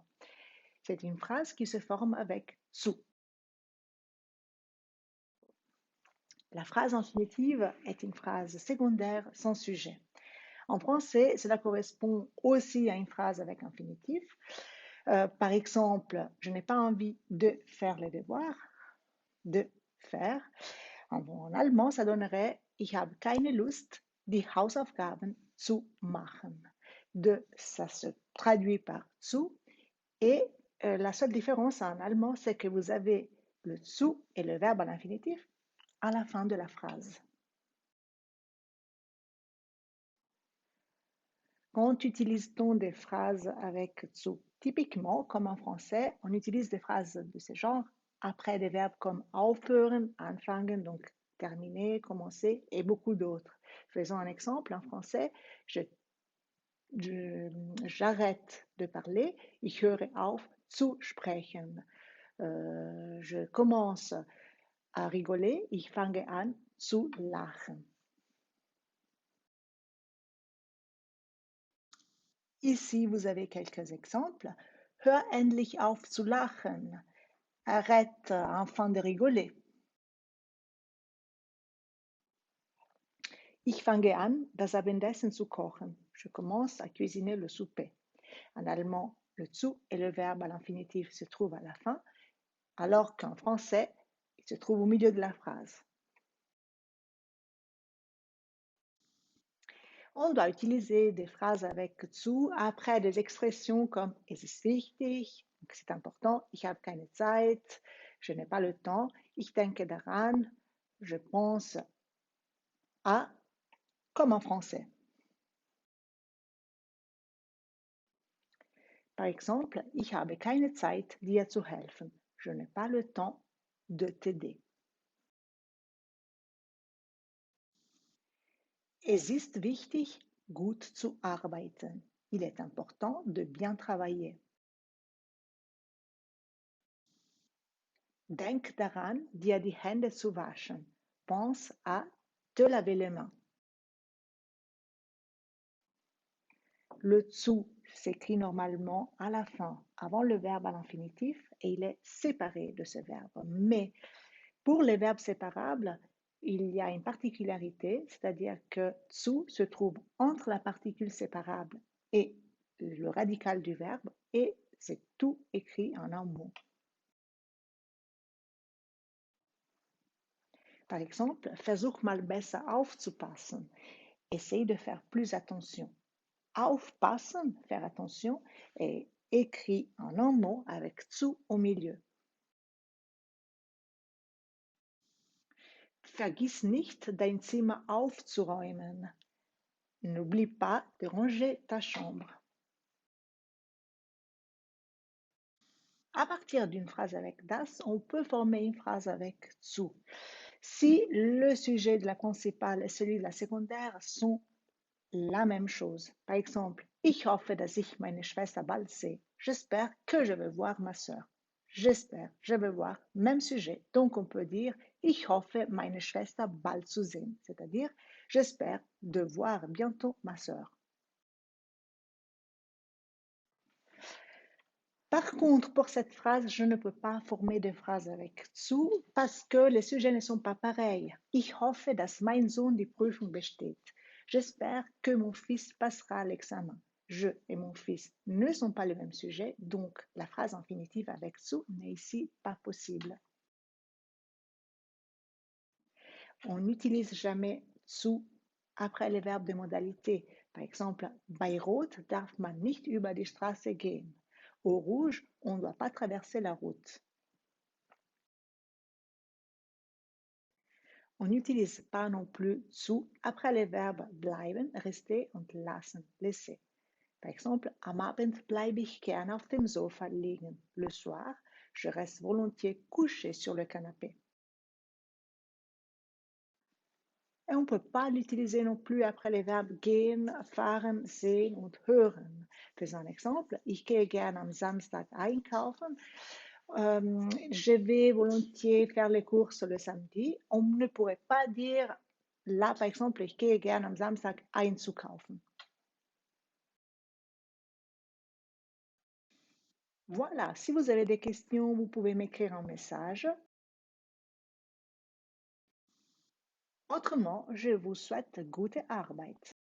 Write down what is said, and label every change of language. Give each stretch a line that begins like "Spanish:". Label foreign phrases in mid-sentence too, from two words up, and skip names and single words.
French: C'est une phrase qui se forme avec zu. La phrase infinitive est une phrase secondaire sans sujet. En français, cela correspond aussi à une phrase avec infinitif. Par exemple, je n'ai pas envie de faire les devoirs, de faire. En allemand, ça donnerait
German: Ich habe keine Lust, die Hausaufgaben zu machen.
French: Ça se traduit par zu et la seule différence en allemand, c'est que vous avez le zu et le verbe à l'infinitif à la fin de la phrase. Quand utilise-t-on des phrases avec zu? Typiquement, comme en français, on utilise des phrases de ce genre après des verbes comme
German: aufhören, anfangen,
French: donc terminer, commencer, et beaucoup d'autres. Faisons un exemple. En français, j'arrête de parler,
German: ich höre auf zu sprechen.
French: Je commence à rigoler,
German: ich fange an zu lachen.
French: Ici, vous avez quelques exemples.
German: Hör endlich auf zu lachen.
French: Arrête enfin de rigoler.
German: Ich fange an, das Abendessen zu kochen.
French: Je commence à cuisiner le souper. En allemand, le zu et le verbe à l'infinitif se trouvent à la fin, alors qu'en français, il se trouve au milieu de la phrase. On doit utiliser des phrases avec zu après des expressions comme
German: es ist wichtig,
French: c'est important,
German: ich habe keine Zeit,
French: je n'ai pas le temps,
German: ich denke daran,
French: je pense à, comme en français. Par exemple,
German: ich habe keine Zeit, dir zu helfen.
French: Je n'ai pas le temps de t'aider.
German: Es ist wichtig, gut zu arbeiten.
French: Il est important de bien travailler.
German: Denk daran, dir die Hände zu waschen.
French: Pense à te laver les mains. Le zu s'écrit normalement à la fin, avant le verbe à l'infinitif, et il est séparé de ce verbe. Mais pour les verbes séparables, il y a une particularité, c'est-à-dire que zu se trouve entre la particule séparable et le radical du verbe, et c'est tout écrit en un mot. Par exemple,
German: versuch mal besser aufzupassen.
French: Essaye de faire plus attention. Aufpassen, faire attention, est écrit en un mot avec zu au milieu.
German: Vergiss nicht, dein Zimmer aufzuräumen.
French: N'oublie pas de ranger ta chambre. À partir d'une phrase avec das, on peut former une phrase avec zu. Si le sujet de la principale et celui de la secondaire sont la même chose. Par exemple,
German: ich hoffe, dass ich meine Schwester bald sehe.
French: J'espère que je vais voir ma sœur. J'espère, je vais voir, même sujet. Donc on peut dire
German: ich hoffe, meine Schwester bald zu sehen,
French: c'est-à-dire j'espère de voir bientôt ma sœur. Par contre, pour cette phrase, je ne peux pas former de phrase avec zu parce que les sujets ne sont pas pareils.
German: Ich hoffe, dass mein Sohn die Prüfung besteht.
French: J'espère que mon fils passera l'examen. Je et mon fils ne sont pas le même sujet, donc la phrase infinitive avec zu n'est ici pas possible. On n'utilise jamais zu après les verbes de modalité. Par exemple,
German: bei Rot darf man nicht über die Straße gehen.
French: Au rouge, on ne doit pas traverser la route. On n'utilise pas non plus zu après les verbes bleiben, rester
German: und lassen,
French: laisser. Par exemple,
German: am Abend bleibe ich gern auf dem Sofa liegen.
French: Le soir, je reste volontiers couché sur le canapé. Et on ne peut pas l'utiliser non plus après les verbes
German: gehen, fahren, sehen und hören.
French: Faisons un exemple.
German: Ich gehe gern am Samstag einkaufen.
French: Je vais volontiers faire les courses le samedi. On ne pourrait pas dire Là, par exemple,
German: ich gehe gern am Samstag einzukaufen.
French: Voilà, si vous avez des questions, vous pouvez m'écrire un message. Autrement, je vous souhaite
German: gute Arbeit.